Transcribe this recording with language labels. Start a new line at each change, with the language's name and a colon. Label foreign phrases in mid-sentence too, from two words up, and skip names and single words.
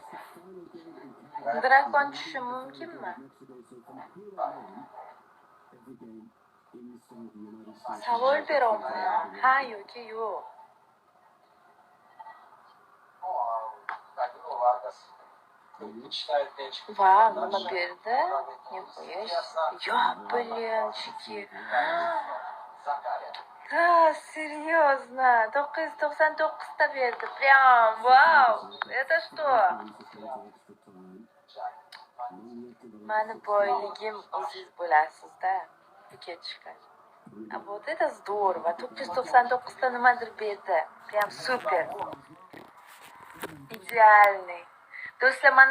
Uzbek: Drakon tushishi mumkinmi? Savol beraman. Ha yoki yo'q. Вау, nima berdi?
Russian: Yo, блинчики. Серьезно? 999
Uzbek: ta berdi.
Russian: Прям, вау. Это что?
Uzbek: Mani boyligim o'zingiz bo'lasiz-da. Ketishgan.
Russian: Вот это здорово.
Uzbek: 999 ta nimadir berdi.
Russian: Прям супер. Идеальный.
Uzbek: Do'stlar, mana